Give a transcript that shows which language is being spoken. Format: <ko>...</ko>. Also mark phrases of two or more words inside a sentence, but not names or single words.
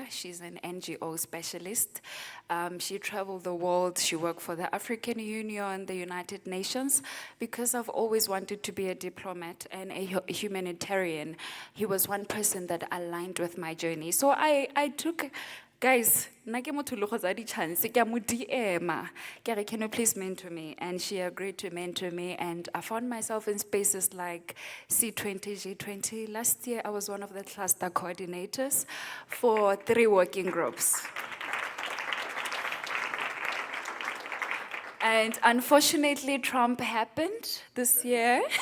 <en>She's an NGO specialist. She traveled the world. She worked for the African Union, the United Nations, because I've always wanted to be a diplomat and a humanitarian. He was one person that aligned with my journey. So I took. Guys,</en> <tn>nna ke motho le go tsaya di-chance, ke a mo DM-a. Ke re,</tn> <en>"Can you please mentor me?" And she agreed to mentor me, and I found myself in spaces like C20, G20. Last year, I was one of the cluster coordinators for 3 working groups. And unfortunately, Trump happened this year.</en>